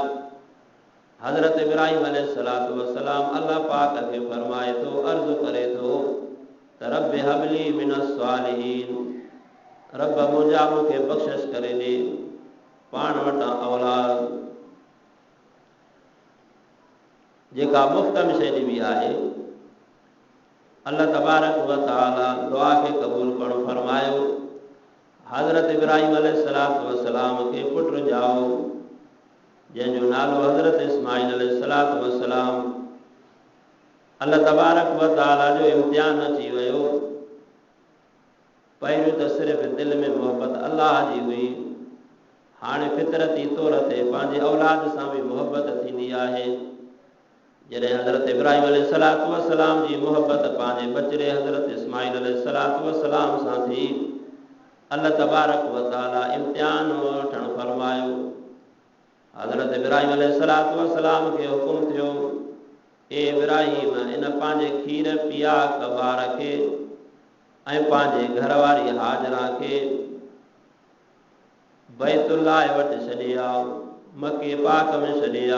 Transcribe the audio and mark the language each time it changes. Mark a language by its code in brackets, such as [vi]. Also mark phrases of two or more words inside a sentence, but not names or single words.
[sd] हज़रत इब्राहीम [ar] عليه الصلاة والسلام [sd] अल्लाह पाक खे फरमाए थो अर्ज़ु करे थो त [ar] رب هب لي من الصالحين [sd] रब मुंहिंजा मूंखे बख़्शिश करे ॾे पाण वटां औलाद जेका मुफ़्त में शइ ॾिबी आहे। [ar] الله تبارك وتعالى [sd] दुआ खे क़बूल करणु फरमायो। हज़रत इब्राहीम [ar] عليه الصلاة والسلام [sd] खे पुटु ॼाओ जंहिंजो नालो हज़रत इस्माईल [ar] عليه الصلاة والسلام. الله تبارك وتعالى [sd] जो इम्तिहान अची वियो। पहिरियों त सिर्फ़ दिलि में मोहबत अल्लाह जी हुई। हाणे फितरती तौर ते पंहिंजे औलाद सां बि मोहबत थींदी आहे। जॾहिं हज़रत इब्राहीम [ar] عليه الصلاة والسلام [sd] जी मोहबत पंहिंजे बचड़े हज़रत इस्माईल [ar] عليه الصلاة والسلام [sd] सां थी [ar] الله تبارك وتعالى [sd] इम्तिहान वठणु फरमायो। हज़रत इब्राहीम [ar] عليه الصلاة والسلام [sd] खे हुकुम थियो ए इब्राहिम इन पंहिंजे खीर पिया कबार खे ऐं पंहिंजे घरवारी हाजरा खे बैतुल्लाह वटि छॾे आ, मके पाक में छॾे आ।